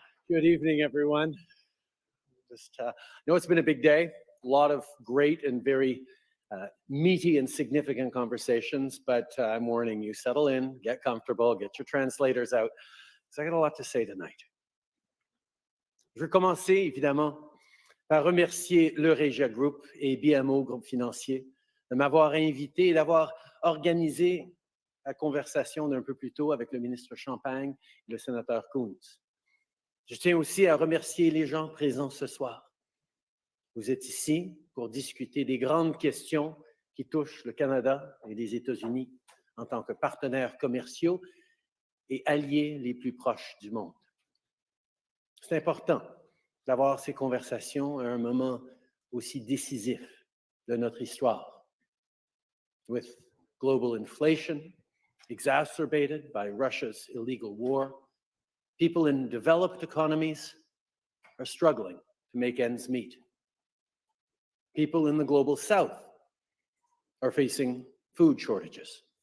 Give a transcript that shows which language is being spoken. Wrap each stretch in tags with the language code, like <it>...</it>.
<en>Good evening, everyone. Just know it's been a big day. A lot of great and very meaty and significant conversations, but I'm warning you, settle in, get comfortable, get your translators out, because I got a lot to say tonight.</en> <fr>Je veux commencer, évidemment, par remercier le Regia Group et BMO Groupe Financier de m'avoir invité et d'avoir organisé la conversation d'un peu plus tôt avec le ministre Champagne et le sénateur Coons. Je tiens aussi à remercier les gens présents ce soir. Vous êtes ici pour discuter des grandes questions qui touchent le Canada et les États-Unis en tant que partenaires commerciaux et alliés les plus proches du monde. C'est important d'avoir ces conversations à un moment aussi décisif de notre histoire.</fr> <en>With global inflation exacerbated by Russia's illegal war, people in developed economies are struggling to make ends meet. People in the global south are facing food shortages.</en>